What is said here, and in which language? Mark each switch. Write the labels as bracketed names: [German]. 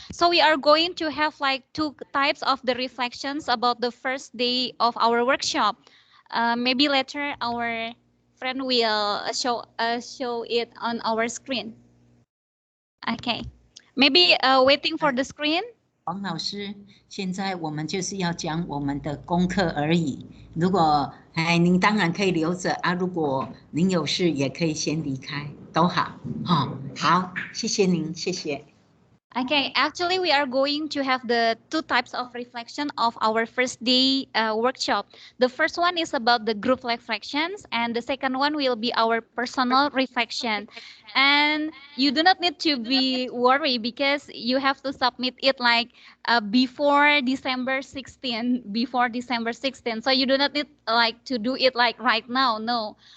[English] So we are going to have like two types of the reflections about the first day of our workshop. Maybe later our friend will show it on our screen. Okay, maybe waiting for the screen. [Chinese] 王老师，现在我们就是要讲我们的功课而已。如果您当然可以留着啊，如果您有事也可以先离开，都好。好，谢谢您，谢谢。 [English] Okay, actually we are going to have the two types of reflection of our first day workshop. The first one is about the group reflections and the second one will be our personal reflection. And you do not need to be worried because you have to submit it like before December 16, So you do not need like to do it like right now, no.